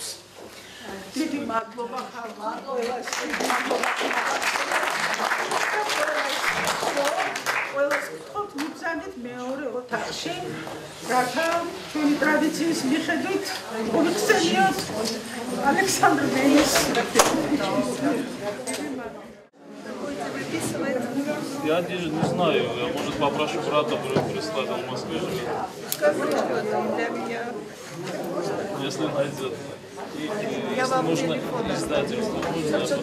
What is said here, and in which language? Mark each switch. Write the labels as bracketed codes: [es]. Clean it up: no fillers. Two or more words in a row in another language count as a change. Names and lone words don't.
[ka] დიდი მადლობა ხალხო. ყველას გთხოვთ მიგზავნით მეორე ოთახში, რათა ჩვენი ტრადიციის მიხედვით მოიხსენიოთ ალექსანდრე მენის. [ru] Я даже не знаю, я, может, попрошу брата прислать, он в Москве живет. Если найдет. И если нужно издательство, нужно